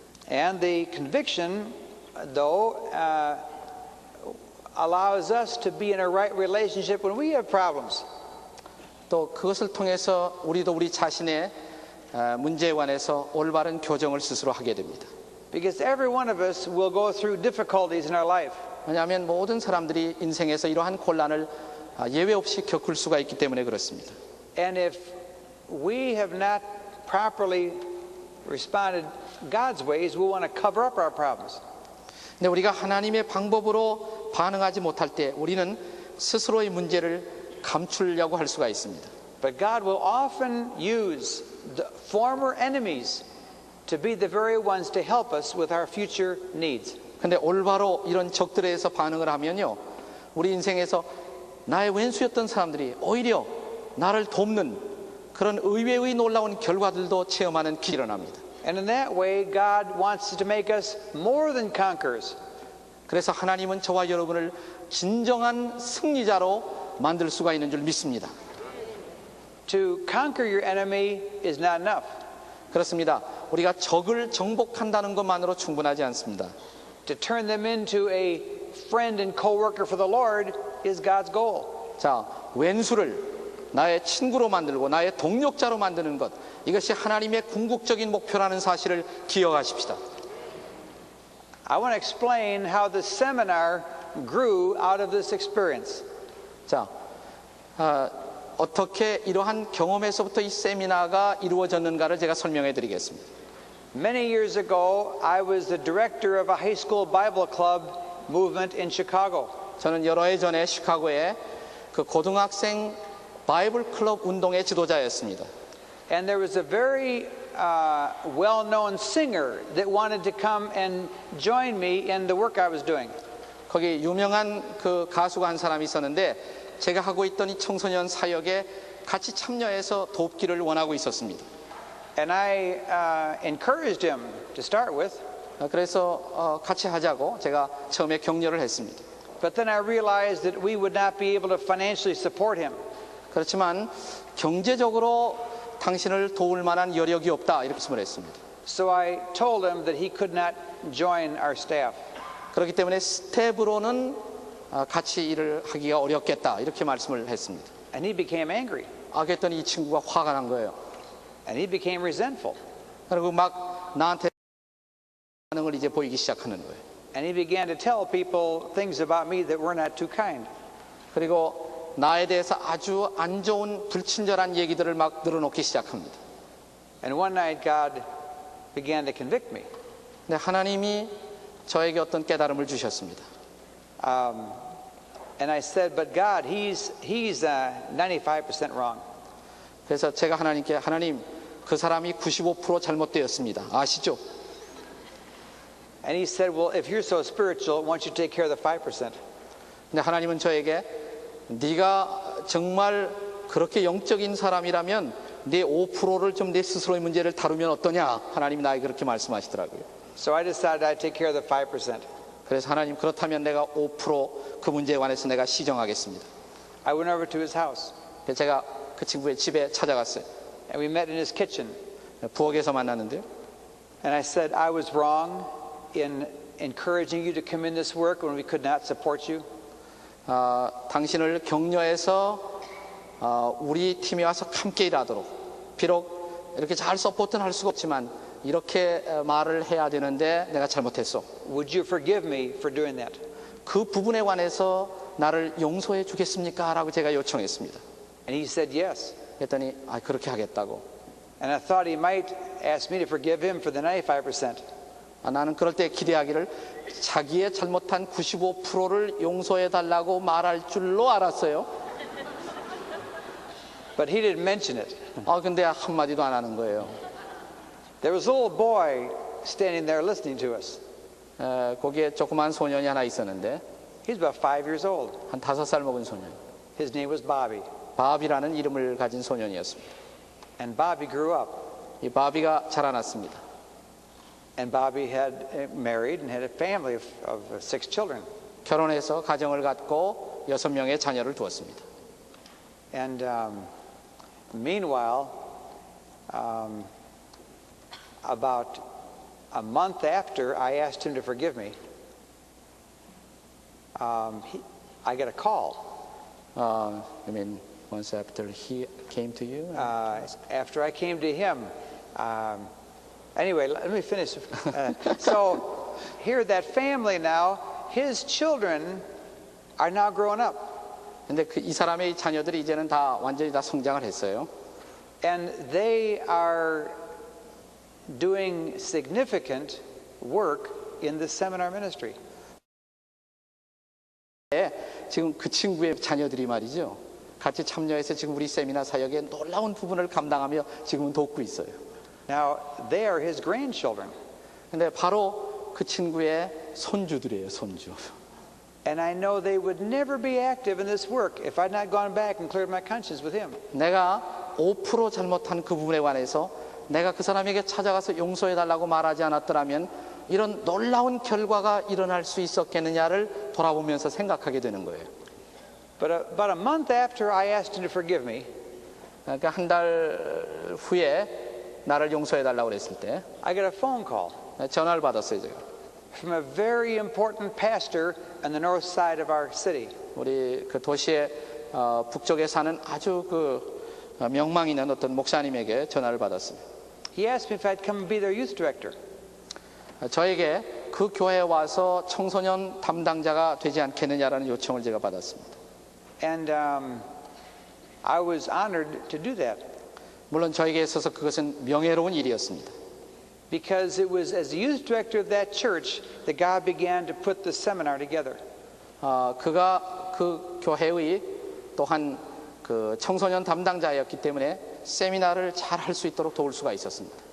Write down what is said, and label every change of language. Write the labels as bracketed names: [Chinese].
[English] And the conviction, though, allows us to be in a right relationship when we have problems. [Korean] 또 그것을 통해서 우리도 우리 자신의 문제에 관해서 올바른 교정을 스스로 하게 됩니다. [English] Because every one of us will go through difficulties in our life. [Korean] 왜냐하면 모든 사람들이 인생에서 이러한 곤란을 예외 없이 겪을 수가 있기 때문에 그렇습니다. [English] And if we have not properly responded God's ways, we want to cover up our problems. [Korean] 근데 우리가 하나님의 방법으로 반응하지 못할 때 우리는 스스로의 문제를 감추려고 할 수가 있습니다. [English] But God will often use the former enemies to be the very ones to help us with our future needs. [Korean] 근데 올바로 이런 적들에 의해서 반응을 하면요, 우리 인생에서 나의 왼수였던 사람들이 오히려 나를 돕는 그런 의외의 놀라운 결과들도 체험하는 길이 일어납니다. [English] And in that way, God wants to make us more than conquerors. [Korean] 그래서 하나님은 저와 여러분을 진정한 승리자로 만들 수가 있는 줄 믿습니다. [English] To conquer your enemy is not enough. [Korean] 그렇습니다. 우리가 적을 정복한다는 것만으로 충분하지 않습니다. [English] To turn them into a friend and co-worker for the Lord is God's goal. [Korean] 자, 왼수를 나의 친구로 만들고 나의 동력자로 만드는 것, 이것이 하나님의 궁극적인 목표라는 사실을 기억하십시다. [English] I want to explain how the seminar grew out of this experience. [Korean] 자, 어떻게 이러한 경험에서부터 이 세미나가 이루어졌는가를 제가 설명해 드리겠습니다. [English] Many years ago, I was the director of a high school Bible club movement in Chicago. [Korean] 저는 여러 해 전에 시카고에 그 고등학생 바이블 클럽 운동의 지도자였습니다. [English] And there was a very well-known singer that wanted to come and join me in the work I was doing. [Korean] 거기 유명한 그 가수가 한 사람이 있었는데 제가 하고 있던 이 청소년 사역에 같이 참여해서 돕기를 원하고 있었습니다. [English] And I encouraged him to start with. [Korean] 그래서 같이 하자고 제가 처음에 격려를 했습니다. [English] But then I realized that we would not be able to financially support him. [Korean] 그렇지만 경제적으로 당신을 도울 만한 여력이 없다 이렇게 말씀을 했습니다. [English] So I told him that he could not join our staff. [Korean] 그렇기 때문에 스텝으로는 같이 일을 하기가 어렵겠다 이렇게 말씀을 했습니다. [English] And he became angry. [Korean] 그랬더니 이 친구가 화가 난 거예요. [English] And he became resentful. [Korean] 그리고 막 나한테 반응을 이제 보이기 시작하는 거예요. [English] And he began to tell people things about me that were not too kind. [Korean] 그리고 나에 대해서 아주 안 좋은 불친절한 얘기들을 막 늘어놓기 시작합니다. [English] And one night God began to convict me. [Korean] 근데 하나님이 저에게 어떤 깨달음을 주셨습니다. [English] And I said, but God, he's 95% wrong. [Korean] 그래서 제가 하나님께 하나님 그 사람이 95% 잘못되었습니다. 아시죠? [English] And he said, well, if you're so spiritual, why don't you take care of the 5%? [Korean] 근데 하나님은 저에게 네가 정말 그렇게 영적인 사람이라면 네 5%를 좀 내 스스로의 문제를 다루면 어떠냐? 하나님이 나에게 그렇게 말씀하시더라고요. [English] So I decided I'd take care of the 5%. [Korean] 그래서 하나님 그렇다면 내가 5% 그 문제에 관해서 내가 시정하겠습니다. [English] I went over to his house [Korean] 그래서 제가 그 친구의 집에 찾아갔어요. [English] and we met in his kitchen. [Korean] 부엌에서 만났는데요. [English] And I said, I was wrong in encouraging you to come in this work when we could not support you. [Korean] 당신을 격려해서 우리 팀에 와서 함께 일하도록 비록 이렇게 잘 서포트는 할 수가 없지만 이렇게 말을 해야 되는데 내가 잘못했어. [English] Would you forgive me for doing that? [Korean] 그 부분에 관해서 나를 용서해 주겠습니까? 라고 제가 요청했습니다. [English] And he said yes. [Korean] 그랬더니 그렇게 하겠다고. [English] And I thought he might ask me to forgive him for the 95%. [Korean] 나는 그럴 때 기대하기를 자기의 잘못한 95%를 용서해 달라고 말할 줄로 알았어요. [English] But he didn't mention it. [Korean] 근데 한마디도 안 하는 거예요. [English] There was a little boy standing there listening to us. [Korean] 거기에 조그만 소년이 하나 있었는데 [English] He's about 5 years old. [Korean] 한 5살 먹은 소년. [English] His name was Bobby. [Korean] 바비라는 이름을 가진 소년이었습니다. [English] And Bobby grew up. [Korean] 이 바비가 자라났습니다. [English] And Bobby had married and had a family of 6 children. [Korean] 결혼해서 가정을 갖고 6명의 자녀를 두었습니다. [English] And meanwhile, about a month after I asked him to forgive me, I got a call. You mean once after he came to you? After I came to him. Anyway, let me finish. So here, that family now, his children are now growing up. [Korean] 근데 이 사람의 자녀들이 이제는 다 완전히 다 성장을 했어요. [English] And they are doing significant work in the seminar ministry. [Korean] 지금 그 친구의 자녀들이 말이죠. 같이 참여해서 지금 우리 세미나 사역의 놀라운 부분을 감당하며 지금은 돕고 있어요. [English] Now, they are his grandchildren. [Korean] 근데 바로 그 친구의 손주들이에요, 손주. [English] And I know they would never be active in this work if I'd not gone back and cleared my conscience with him. [Korean] 내가 5% 잘못한 그 부분에 관해서 내가 그 사람에게 찾아가서 용서해 달라고 말하지 않았더라면 이런 놀라운 결과가 일어날 수 있었겠느냐를 돌아보면서 생각하게 되는 거예요. [English] But about a month after I asked him to forgive me, [Korean] 그러니까 한 달 후에 나를 용서해 달라고 그랬을 때 [English] I got a phone call [Korean] 전화를 받았어요, 제가. [English] from a very important pastor on the north side of our city. [Korean] 우리 그 도시의 북쪽에 사는 아주 그 명망 있는 어떤 목사님에게 전화를 받았습니다. [English] He asked me if I'd come and be their youth director. [Korean] 저에게 그 교회에 와서 청소년 담당자가 되지 않겠느냐라는 요청을 제가 받았습니다. [English] And I was honored to do that. [Korean] 물론 저에게 있어서 그것은 명예로운 일이었습니다. [English] Because it was as the youth director of that church that God began to put the seminar together. [Korean] 그가 그 교회의 또한 그 청소년 담당자였기 때문에 세미나를 잘 할 수 있도록 도울 수가 있었습니다.